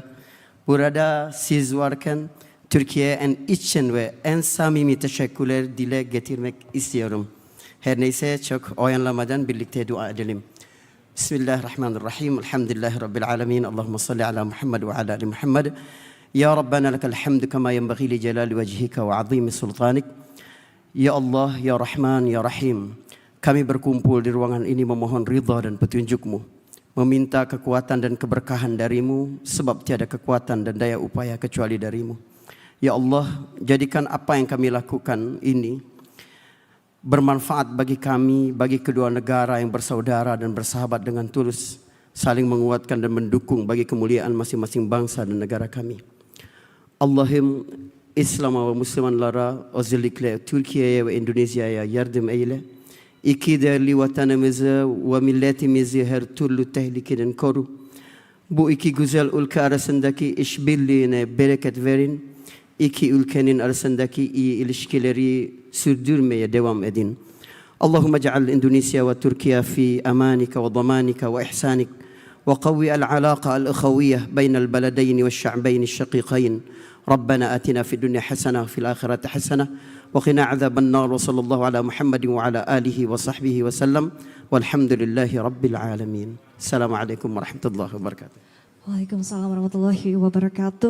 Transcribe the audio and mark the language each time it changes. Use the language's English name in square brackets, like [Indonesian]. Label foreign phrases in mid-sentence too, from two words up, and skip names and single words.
[Turkish] Burada siz varken Türkiye'ye en içten ve en samimi teşekkürler dile getirmek istiyorum. Her neyse çok oyanlamadan birlikte dua edelim. [Arabic] بسم الله الرحمن الرحيم. الحمد لله رب العالمين. اللهم صل على محمد وعلى آل محمد. يا ربنا لك الحمد كما ينبغي لجلال وجهك وعظيم سلطانك. يا الله، يا رحمن، يا رحيم. [Indonesian] Kami berkumpul di ruangan ini memohon ridha dan petunjukmu. Meminta kekuatan dan keberkahan darimu, sebab tiada kekuatan dan daya upaya kecuali darimu. Ya Allah, jadikan apa yang kami lakukan ini bermanfaat bagi kami, bagi kedua negara yang bersaudara dan bersahabat dengan tulus, saling menguatkan dan mendukung bagi kemuliaan masing-masing bangsa dan negara kami. [Turkish] Allah'ım İslam'a ve Müslümanlara özellikle Türkiye'ye ve Endonezya'ya yardım eyle. İki değerli vatanımızı ve milletimizi her türlü tehlikeden koru. Bu iki güzel ülke arasındaki işbirliğine bereket verin. İki ülkenin arasındaki iyi ilişkileri sürdürmeye devam edin. [Arabic] اللهم اجعل إندونيسيا وتركيا في أمانك وضمانك وإحسانك وقو العلاقة الأخوية بين البلدين والشعبين الشقيقين. ربنا آتنا في الدنيا حسنة وفي الآخرة حسنة وقنا عذاب النار وصلى الله على محمد وعلى آله وصحبه وسلم والحمد لله رب العالمين. السلام عليكم ورحمة الله وبركاته. وعليكم السلام ورحمة الله وبركاته.